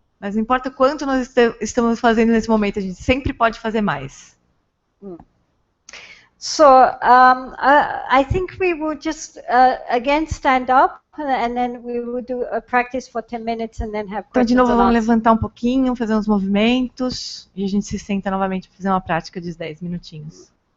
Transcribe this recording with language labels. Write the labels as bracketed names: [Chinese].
[Portuguese] Mas não importa quanto nós estamos fazendo nesse momento, a gente sempre pode fazer mais. [English] So I think we will just again stand up and then we will do a practice for 10 minutes and then have questions. [Portuguese] Então de novo vamos levantar um pouquinho, fazer uns movimentos e a gente se senta novamente para fazer uma prática de 10 minutinhos.